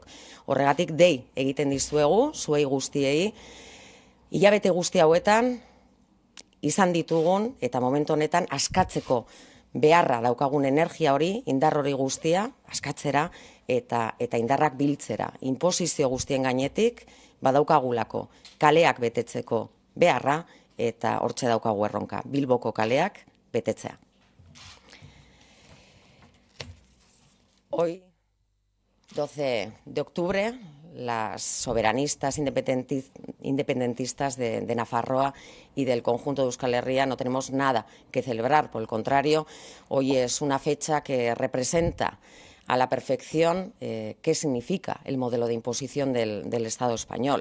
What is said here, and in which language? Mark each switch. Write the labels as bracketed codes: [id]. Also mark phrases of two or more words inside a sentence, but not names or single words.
[eu] Horregatik dei egiten dizuegu, zuei guztiei, hilabete guzti hauetan izan ditugun eta momentu honetan askatzeko beharra daukagun energia hori, indar hori guztia, askatzera eta indarrak biltzera. Inposizio guztien gainetik badaukagulako kaleak betetzeko beharra eta hortxe daukagu erronka, Bilboko kaleak betetzea. [es] Hoy, 12 de octubre, las soberanistas independentistas de Nafarroa y del conjunto de Euskal Herria no tenemos nada que celebrar, por el contrario, hoy es una fecha que representa a la perfección qué significa el modelo de imposición del Estado español.